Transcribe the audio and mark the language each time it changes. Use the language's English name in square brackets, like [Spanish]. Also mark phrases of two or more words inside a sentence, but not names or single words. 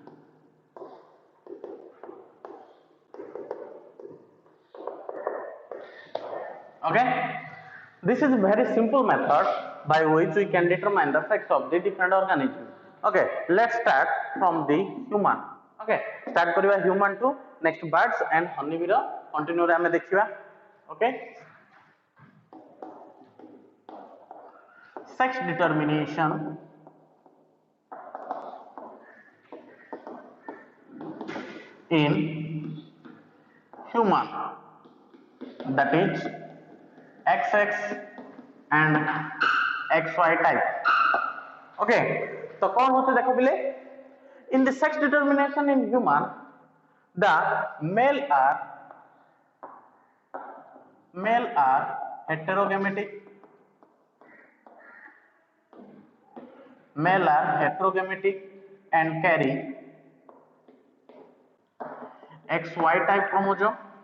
[English] Okay, this is a very simple method by which we can determine the sex of the different organisms. Okay, let's start from the human. Okay, start kariba human to next birds and honeybee ro continue [Odia] ରେ ହମେ ଦେଖିବା. [English] Okay, sex determination in human, that is XX and XY type. [Odia] Okay, ତୋ କଉଣ ହୋତେ ଦେଖୋ ପହଲେ. [English] In the sex determination in human, the male are heterogamic. Male are heterogamic and carry XY type chromosome.